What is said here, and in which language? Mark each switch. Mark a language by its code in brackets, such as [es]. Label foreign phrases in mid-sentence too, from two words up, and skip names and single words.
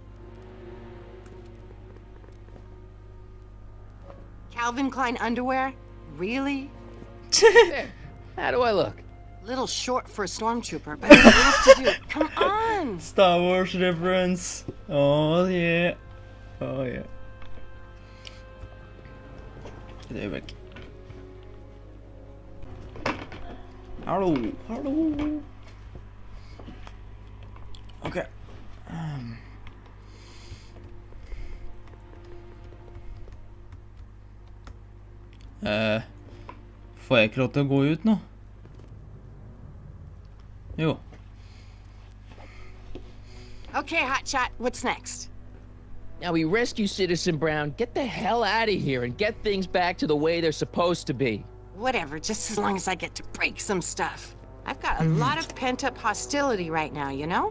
[en] Calvin Klein underwear? Really? There. How do I look? Little short for a stormtrooper, but I have to do it. Come on! Star Wars reference. Oh yeah. Oh yeah. [sv] Det är väck. Hallå, hallå. [no] Okej. Får jeg ikke lov til å gå ut nå? Jo. [en] Okay, hotshot, what's next? Now we rescue Citizen Brown, get the hell out of here, and get things back to the way they're supposed to be. Whatever, just as long as I get to break some stuff. I've got a lot of pent-up hostility right now, you know?